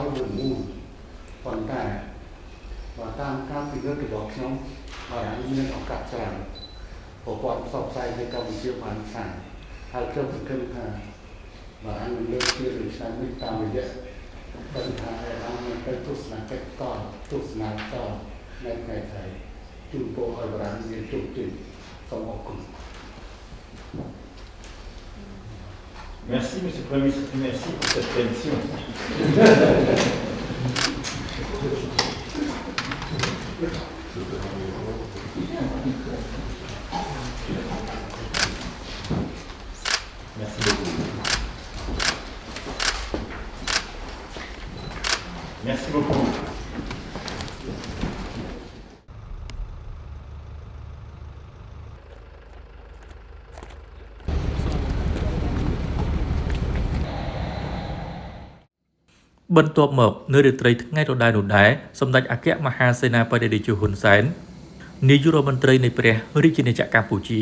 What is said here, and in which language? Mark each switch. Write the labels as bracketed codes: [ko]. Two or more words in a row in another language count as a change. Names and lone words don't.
[km] ល់មួយមូលប៉ុន្តែបើតាមការពិនិត្យរបស់ខ្ញុំបារាំងមានឱកាសច្រើនប្រព័ន្ធផ្សព្វផ្សាយនៅកម្ពុជាបានសាងហើយខ្ញុំសង្ឃឹមថាបារាំងនឹងលើកពាននៅឆ្នាំនេះតាមរយៈបញ្ហាដែលបានមកទៅទស្សនកិច្ចតទស្សនាតនៅថ្ងៃថៃជូនពរឲ្យបារាំងមានជោគជ័យសូមអរគុណ [fr] Merci, Monsieur le Premier ministre, merci pour cette permission. Merci beaucoup. Merci beaucoup. [km] បន្ទាប់មកនៅរាត្រីថ្ងៃដដែលនោះដែរសម្ដេចអគ្គមហាសេនាបតីតេជោហ៊ុនសែននាយករដ្ឋមន្ត្រីនៃព្រះរាជាណាចក្រកម្ពុជា